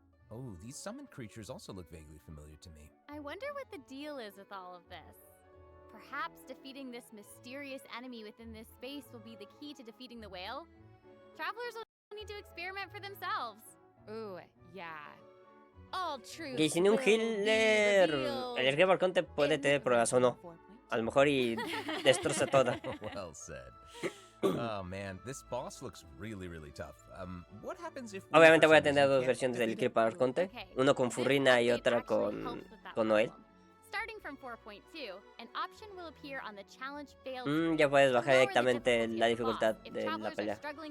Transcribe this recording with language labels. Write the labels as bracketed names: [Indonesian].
[English] Oh, these summoned creatures also look vaguely familiar to me. I wonder what the deal is with all of this. Perhaps defeating this mysterious enemy within this space will be the key to defeating the whale? Travelers will need to experiment for themselves. Ooh, yeah. All truth. [Spanish] Kishin, un healer. El healer por conte puede tener pruebas o no. A lo mejor y destroza toda. [English] Well said. Oh man, this boss looks really tough. What happens if [Spanish] Obviamente voy a tener dos versiones del Healer para Arconte. Uno con Furrina y otra con Noel. [English] Starting from 4.2, an option will appear on the challenge failed. [Spanish] Ya puedes bajar directamente la dificultad de la pelea.